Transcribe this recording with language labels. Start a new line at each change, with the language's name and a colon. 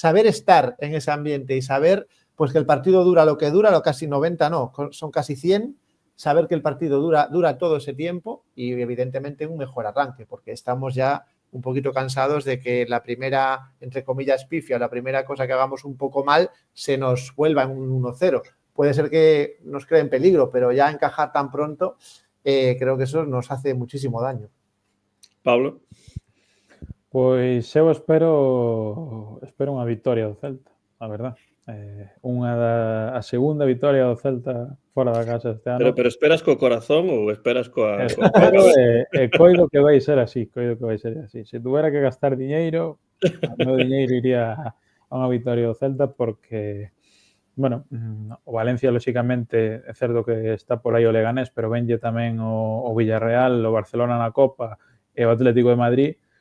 Spanish: estar en ese ambiente y saber pues que el partido dura lo casi 90, no, son casi 100, saber que el partido dura todo ese tiempo y evidentemente un mejor arranque, porque estamos ya un poquito cansados de que la primera, entre comillas, pifia, la primera cosa que hagamos un poco mal, se nos vuelva en un 1-0. Puede ser que nos cree en peligro, pero ya encajar tan pronto, creo que eso nos hace muchísimo daño. Pablo?
Galician: Pois eu espero unha victoria do Celta, a verdad. A segunda victoria do Celta fora da casa este ano. Pero esperas co corazón ou esperas coa... Coido que vai ser así, Se tuvera que gastar diñeiro, o meu diñeiro iría a unha victoria do Celta porque, bueno, o Valencia, lóxicamente, é certo que está por aí o Leganés, pero venlle tamén o Villarreal, o Barcelona na Copa e o Atlético de Madrid.